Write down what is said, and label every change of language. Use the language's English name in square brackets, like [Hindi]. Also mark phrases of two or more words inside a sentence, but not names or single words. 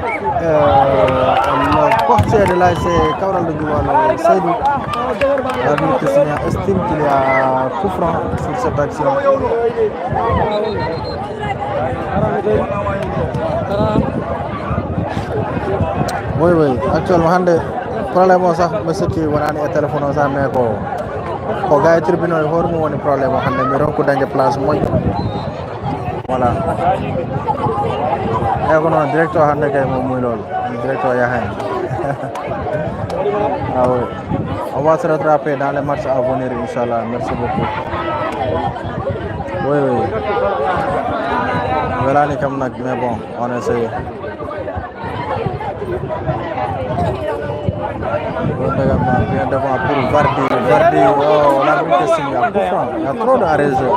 [French] Le portier de l'AS Kawral de Guiwalo, Seydou, l'arbitre estime qu'il y a coup franc sur cette action. Oui, actuellement, [Fula] hande problème o sax mi sikki wonani e téléphone o sax mais ko gars e tribunal hoore mum woni probléme o hannde mi ronku dañde place moƴƴo voilà e ko noon directeur hannde kay mo muy loolu directeur yaha hen [French] ah oui on va se rattraper dans les matchs à venir inchallah, merci beaucoup. Oui [Fula] welani kam nag [French] mais bon on essaye. Bien devant pour Vardy, oh, l'arbitre signe, il y a coup franc, il y a trop d'arrêts.